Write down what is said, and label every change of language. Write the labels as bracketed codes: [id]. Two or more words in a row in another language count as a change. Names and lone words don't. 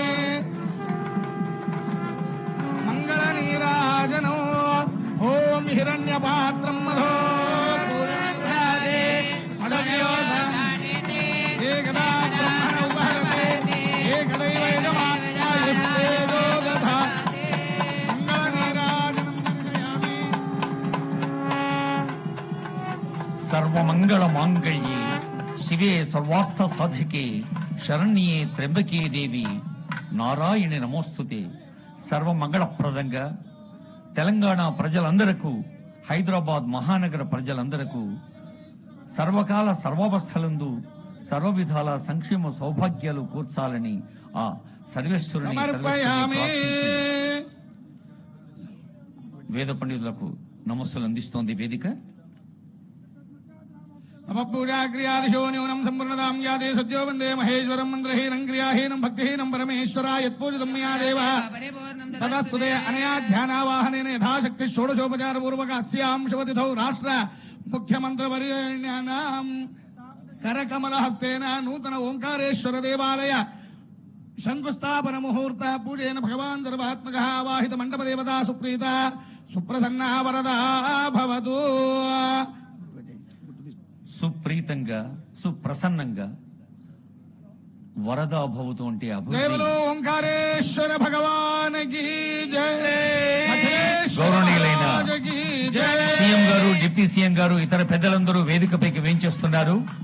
[sa] मंगलनीराजनो ओम हिरण्यपात्रं मधो एकदा ब्रह्मण उपहरते एकदैव यजमानायुस्तेजो दधाति मंगलनीराजनं दर्शयामि सर्वमंगल मांगल्ये शिवे सर्वार्थ साधिके शरण्ये त्र्यंबके देवी నారాయణి నమోస్తుతే. [te] సర్వమంగళప్రదంగా తెలంగాణ ప్రజలందరకు, హైదరాబాద్ మహానగర ప్రజలందరకు సర్వకాల సర్వావస్థలందు సర్వ విధాల సంక్షేమ సౌభాగ్యాలు కూర్చాలని ఆ సర్వేశ్వరుని వేద పండితులకు నమస్సులు అందిస్తోంది వేదిక. [sa] पूजाक्रियादिशो न्यूनं सम्पूर्णतां यादे सद्यो वन्दे महेश्वरं मन्त्रहीनं क्रियाहीनं भक्तिहीनं परमेश्वरा यत्पूजितं मया देवः तदस्तुते अनया ध्यानावाहनेन यथाशक्ति षोडशोपचारपूर्वक अस्यां शुभतिथौ राष्ट्र मुख्यमन्त्रिवर्याणां करकमलहस्तेन नूतन ओंकारेश्वर देवालय शंकुस्थापन मुहूर्त पूजेन भगवान् सर्वात्मकः आवाहित मंडप देवता सुप्रीता सुप्रसन्ना वरदा भवतु. [te] సుప్రీతంగా సుప్రసన్నంగా [sa] వరదా భవతు [te] అంటే అభివృద్ధి. ఓంకారేశ్వర [hi] भगवान की जय. [te] గౌరవనీయులైన సీఎం గారు, [en] deputy CM [te] గారు, ఇతర పెద్దలందరూ వేదికపైకి వేంచేస్తున్నారు.